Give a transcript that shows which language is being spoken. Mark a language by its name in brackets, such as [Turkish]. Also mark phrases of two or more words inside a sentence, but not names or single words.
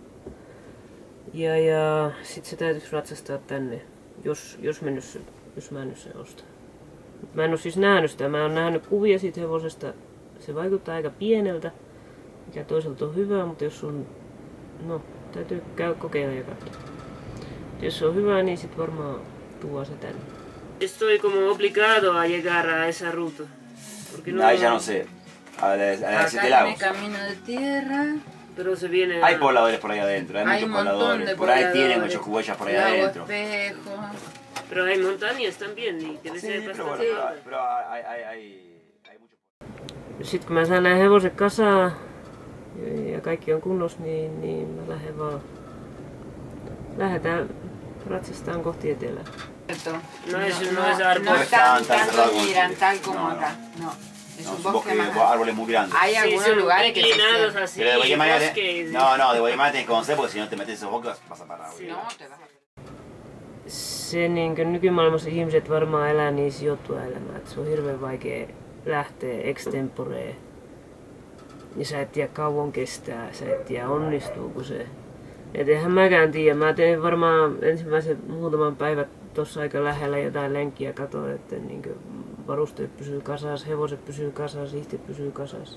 [Finnish] Ja sit se täytyisi ratsastaa tänne, jos mä nyt sen ostan. Mä en oo siis nähnyt sitä, mä oon nähnyt kuvia siitä hevosesta. Se vaikuttaa aika pieneltä, mikä toisaalta on hyvä, mutta jos on, täytyy kokeilla ja katsoa. Jos se on hyvä, niin sit varmaan tuo se tänne. [Spanish] Estoy como obligado a llegar a esa ruta. No, ya no sé. A la 7 lagos. Camino de tierra. Pero se viene. Hay pobladores por ahí adentro, hay muchos pobladores. Por ahí tienen muchos huellas por ahí adentro. Pero hay montañas también y debe ser bastante. Pero hay mucho. [Finnish] Sitten kun mä saan nää hevoset kasaan ja kaikki on kunnossa, niin mä lähdetään ratsastaan kohti etelää. [Spanish] No están tanto miran tal como acá. No. Es un bosque más árboles muy grandes. Hay algunos lugares que inclinados así. Pero de cualquier manera, de cualquier manera tenés que conocer porque si no te metes esos bosques vas a parar. no, te vas a... [Finnish] Se nykymaailmassa ihmiset varmaan elää niin sijoittua elämää, että se on hirveän vaikea lähteä extemporeen. Ja sä et tiedä kauan kestää, sä et tiedä onnistuuko se. Et eihän mäkään tiedä. Mä tein varmaan ensimmäisen muutaman päivän tuossa aika lähellä jotain lenkkiä, katoin, että niin varusteet pysyy kasassa, hevoset pysyy kasassa, ihtit pysyy kasassa.